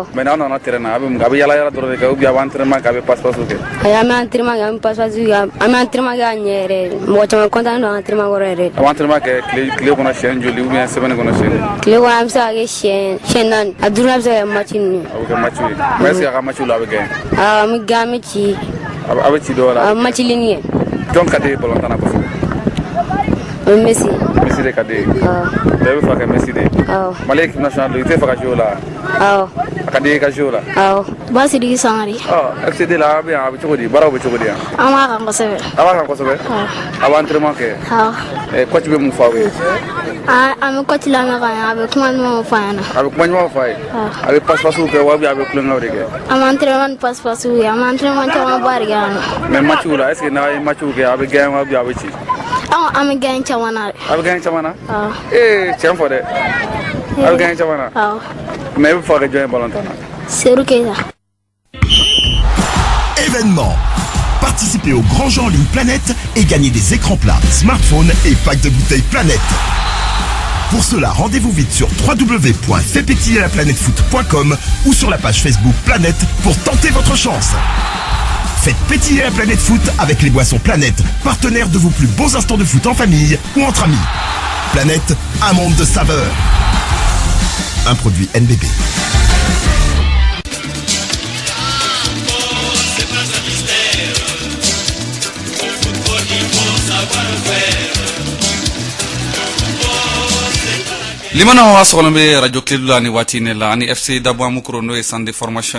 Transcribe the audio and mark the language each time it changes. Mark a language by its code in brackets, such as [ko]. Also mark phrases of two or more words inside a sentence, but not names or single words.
[bm] Mais n'aw nana terrain na a bɛ yala yala dɔrɔn de kɛ [fr] ou bien [bm] a bɛ entraînement kɛ a bɛ passe-passe kɛ? Ayi an bɛ entraînement kɛ an bɛ passe-passe kɛ an bɛ entraînement kɛ a ɲɛ yɛrɛ de mɔgɔ caman content don entraînement kɔrɔ yɛrɛ. A bɛ entraînement kɛ tile kɔnɔ siɲɛ joli [fr] ou bien [bm] semaine kɔnɔ siɲɛ joli? Tile kɔnɔ an bɛ se ka kɛ siɲɛ naani a duurunan bɛ se ka kɛ match ninnu. A bɛ kɛ match ye mais [fr] est ce que [bm] a ka match la a bɛ gagner? Awɔ an bɛ gagner an bɛ ci. A bɛ ci dɔw la? A bɛ match ligne kɛ. Jɔn ka di balon tan na kosɛbɛ? O ye Messi. Messi de ka di ye? Awɔ. Donc e bɛ fɛ ka kɛ Messi de ye? Awɔ. Mali [fr] équipe nationale [bm] don i tɛ fɛ ka jouer o la? Awɔ. A ka di i ka jouer o la? Awɔ. Basiriki Sangare. FCD la a bɛ yan a bɛ cogo di baaraw bɛ cogo di yan? An b'a kan kosɛbɛ. A b'a kan kosɛbɛ? Awɔ. A bɛ entraînement kɛ? Awɔ. Coach bɛ mun fɔ aw ye? An bɛ coach lamɛn ka ɲɛ a bɛ kuma ɲumanw fɔ an ɲɛna. A bɛ kuma ɲumanw fɔ a ye? A bɛ passe-passe kɛ wa [fr] ou bien [bm] a bɛ kulonkɛw de kɛ? An bɛ entraînement ni passe-passe kɛ an bɛ entraînement camanba de kɛ yan nɔ. Mais match la [fr] est ce que [bm] n'a ye match kɛ a bɛ gagner wa [fr] ou bien [bm] a bɛ ci? An bɛ gagner caman na dɛ. A bɛ gagner caman na? Awɔ. Tiɲɛ fɔ dɛ. A bɛ gagner caman na? Awɔ. Mais e bɛ fɛ ka kɛ jɔn ye balon tan na? Seru Keita. [fr] Événement. Participez au grand jeu en ligne Planète et gagnez des écrans plats, smartphones et packs de bouteilles Planète. Pour cela, rendez-vous vite sur www.faitpétiller-la-planète-foot.com ou sur la page Facebook Planète pour tenter votre chance. Faites pétiller la planète foot avec les boissons Planète, partenaire de vos plus beaux instants de foot en famille ou entre amis. Planète, un monde de saveurs. Un produit NBB. [bm] limana wa sɔgɔlen bɛ radio Clé la ni waati ne la ani FC Dabamukuro n'o ye [fr] centre de formation